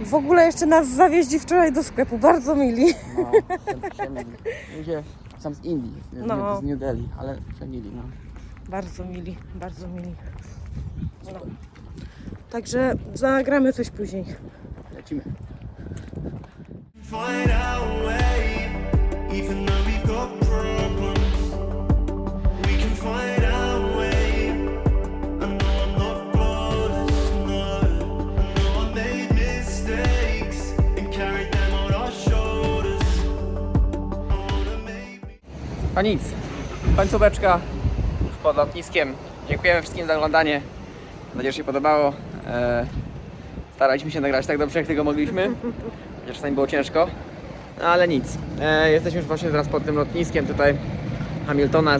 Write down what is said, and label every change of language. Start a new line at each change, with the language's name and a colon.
Polish: W ogóle jeszcze nas zawieźli wczoraj do sklepu, bardzo mili. No, przemili. Ludzie są z Indii, z New Delhi, ale przemili, no. Bardzo mili, bardzo mili. No. Także zagramy coś później. Lecimy.
English: Find our way, even though we've got problems. We can find our way. I know I'm not flawless, no. I know I made mistakes and carried them on our shoulders. I wanna make
Polish: A nic, końcóweczka już pod lotniskiem. Dziękujemy wszystkim za oglądanie. Mam nadzieję, że się podobało. Staraliśmy się nagrać tak dobrze, jak tego mogliśmy. Chociaż czasami było ciężko. No ale nic. Jesteśmy już właśnie teraz pod tym lotniskiem tutaj Hamiltona.